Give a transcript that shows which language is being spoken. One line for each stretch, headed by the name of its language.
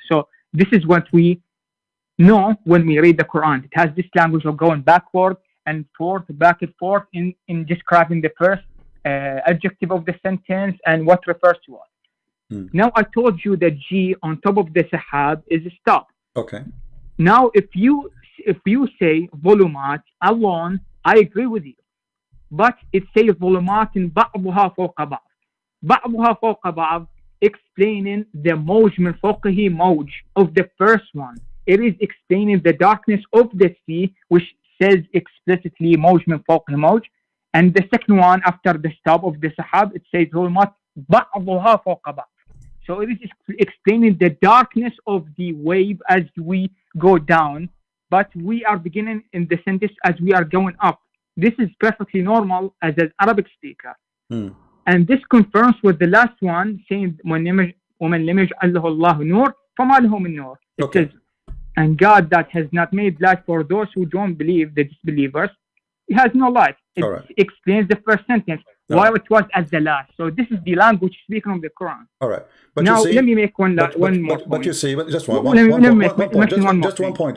English: So this is what we know when we read the Quran. It has this language of going backward and forth, back and forth in describing the first adjective of the sentence and what refers to what. Now I told you that G on top of the sahab is a stop. Okay. Now if you say volumat alone, I agree with you. But it says volumat
Arabic: بعضها فوق بعض. بعضها فوق بعض,
English: explaining the
Arabic: موج من فوقه موج
English: of the first one. It is explaining the darkness of the sea, which says explicitly
Arabic: موج من فوقه موج.
English: And the second one, after the stop of the sahab, it says
Arabic: ظلمات بعضها فوق بعض.
English: So it is explaining the darkness of the wave as we go down, but we are beginning in the sentence as we are going up. This is perfectly normal as an Arabic speaker. And this confirms with the last one, saying
Arabic: وَمَنْ لَمْ يَجْعَلْ لَهُ اللَّهُ نُورٌ فَمَا لَهُ مِنْ نُورٍ.
English: It says, and God that has not made light for those who don't believe, the disbelievers, He has no light. It explains the first sentence, while it was at the last. So this is the language speaking of the Quran. All right. But now, you see, let me make one more point. But you see, just one point.